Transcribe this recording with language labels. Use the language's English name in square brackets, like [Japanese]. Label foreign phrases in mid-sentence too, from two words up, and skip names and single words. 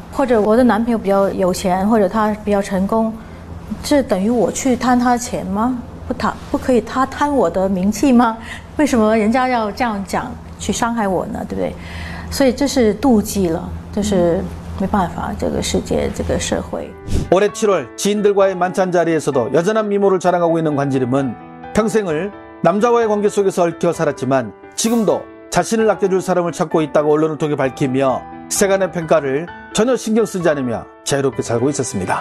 [Chinese] 或者我的男朋友比较有钱，或者他比较成功，这等于我去贪他钱吗？不可以他贪我的名气吗？为什么人家要这样讲去伤害我呢？对不对？所以这是妒忌了，就是没办法，这个世界这个社会。 [Korean] 올해 7월 지인들과의 만찬 자리에서도 여전한 미모를 자랑하고 있는 관지림은 평생을 남자와의 관계 속에서 얽혀 살았지만 지금도 자신을 아껴줄 사람을 찾고 있다고 언론을 통해 밝히며 세간의 평가를 전혀 신경 쓰지 않으며 자유롭게 살고 있었습니다.